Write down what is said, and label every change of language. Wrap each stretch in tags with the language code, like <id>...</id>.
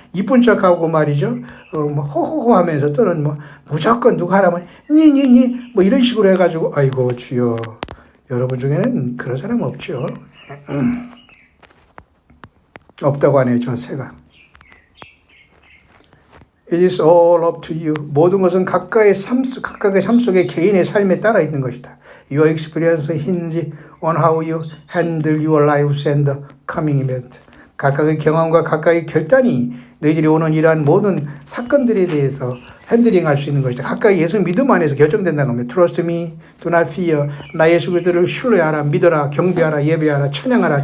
<ko>이쁜 척하고 말이죠. 호호호 하면서 또는 무조건 누가 하라면 니니니 이런 식으로 해가지고 아이고 주여. 여러분 중에는 그런 사람 없죠. 없다고 하네요. 저 새가.</ko> <en>It is all up to you.</en> <ko>모든 것은 각각의 삶 속에 개인의 삶에 따라 있는 것이다.</ko> <en>Your experience hinge on how you handle your lives and the coming event.</en> <ko>각각의 경험과 각각의 결단이 너희들이 오는 이러한 모든 사건들에 대해서 핸들링할 수 있는 것이다. 각각 예수 믿음 안에서 결정된다는 겁니다.</ko> <en>Trust me, do not fear.</en> <ko>나 예수 그리스도를 신뢰하라, 믿어라, 경배하라, 예배하라, 찬양하라.</ko>